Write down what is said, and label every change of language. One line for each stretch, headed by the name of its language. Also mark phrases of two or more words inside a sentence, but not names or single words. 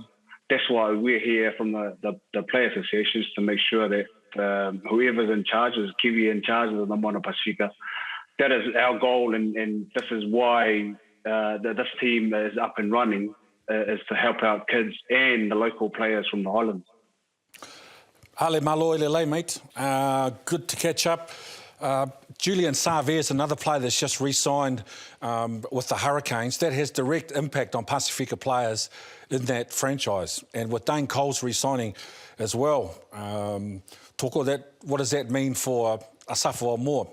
English: That's why we're here from the player associations, to make sure that whoever's in charge, is Kiwi in charge of the Moana Pasifika. That is our goal, and this is why this team is up and running, is to help out kids and the local players from the islands.
Tongan: Hale malo lele, mate.
English: Good to catch up. Julian Savier's another player that's just re-signed with the Hurricanes. That has direct impact on Pasifika players in that franchise. And with Dane Cole's re-signing as well, talk of that, what does that mean for Asafo more?